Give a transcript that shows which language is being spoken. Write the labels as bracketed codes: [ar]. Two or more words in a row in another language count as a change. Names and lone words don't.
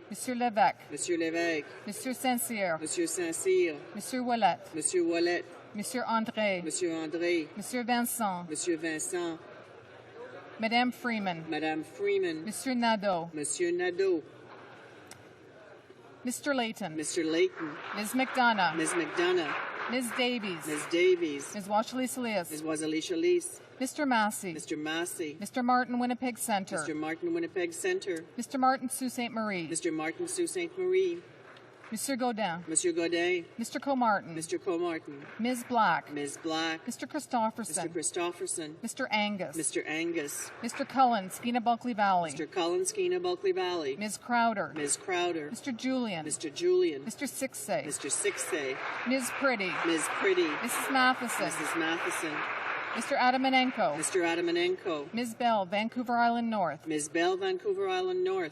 [fr] Monsieur Lévesque, Monsieur Lévesque, Monsieur Saint-Cyr, Monsieur Saint-Cyr, Monsieur Ouellet, Monsieur Wallet, Monsieur André, Monsieur André, Monsieur Vincent, Monsieur Vincent, Madame Freeman, Madame Freeman, Monsieur Nadeau, Monsieur Nadeau, [en] Mr. Layton, Mr. Layton, Ms. McDonough, Ms. McDonough, Ms. Davies. Ms. Davies. Ms. Washali-Salias. Ms. Wazali-Shalis. Mr. Massey. Mr. Massey. Mr. Martin, Winnipeg Centre. Mr. Martin, Winnipeg Centre. Mr. Martin, Sault Ste. Marie. Mr. Martin, Sault Ste. Marie. Monsieur Godin. Monsieur Godet. Mr. Comartin. Mr. Comartin. Ms. Black. Ms. Black. Mr. Christofferson. Mr. Christofferson. Mr. Angus. Mr. Angus. Mr. Cullen, Skeena Bulkley Valley. Mr. Cullen, Skeena Bulkley Valley. Ms. Crowder. Ms. Crowder. Mr. Julian. Mr. Julian. Mr. Sixsay. Mr. Sixsay. Ms. Pretty. Ms. Pretty. Mrs. Matheson. Mrs. Matheson. Mr. Adamanenko. Mr. Adamanenko. Ms. Bell, Vancouver Island North. Ms. Bell, Vancouver Island North.